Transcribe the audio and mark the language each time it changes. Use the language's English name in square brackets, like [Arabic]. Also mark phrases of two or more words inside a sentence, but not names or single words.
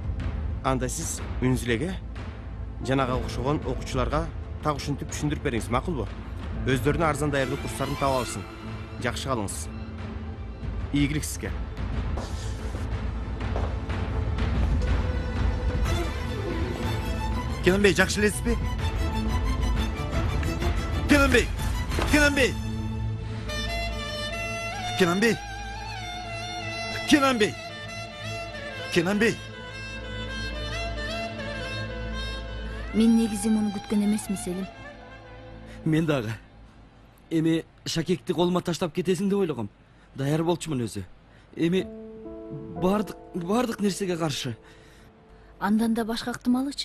[Kyrgyz] Анда сиз Үнзүлеге жанага окшогон окуучуларга так ушинтип түшүндүрүп бериңиз, макулбу? Өздөрүнө арзан даярдоо курстарын таап алсын. Жакшы калыңыз. Ийгилик сизге. Kenan Bey, жакшы элесизби? Kenan Bey! Kenan Bey! Kenan Bey! Kenan Bey! Kenan Bey! Мен негизи муну күткөн эмесмин, Селим. Мен дагы. Эми Шакекти колума таштап кетесиң деп ойлогом. Даяр болчумун өзү. Эми бардык нерсеге каршы. Андан да башка ыктымалычы?